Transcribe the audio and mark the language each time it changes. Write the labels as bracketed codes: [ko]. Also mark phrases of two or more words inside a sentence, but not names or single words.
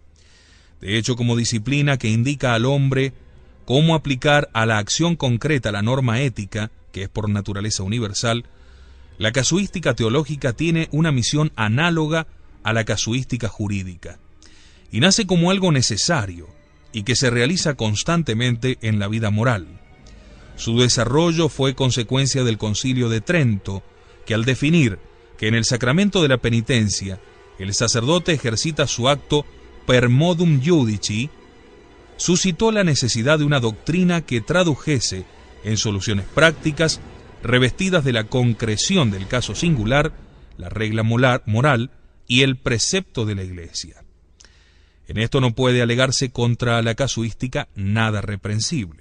[es] De hecho, como disciplina que indica al hombre cómo aplicar a la acción concreta la norma ética, que es por naturaleza universal, la casuística teológica tiene una misión análoga a la casuística jurídica, y nace como algo necesario y que se realiza constantemente en la vida moral. Su desarrollo fue consecuencia del Concilio de Trento, que al definir que en el sacramento de la penitencia el sacerdote ejercita su acto [la] per modum iudici, [es] suscitó la necesidad de una doctrina que tradujese en soluciones prácticas revestidas de la concreción del caso singular, la regla moral y el precepto de la Iglesia. En esto no puede alegarse contra la casuística nada reprensible.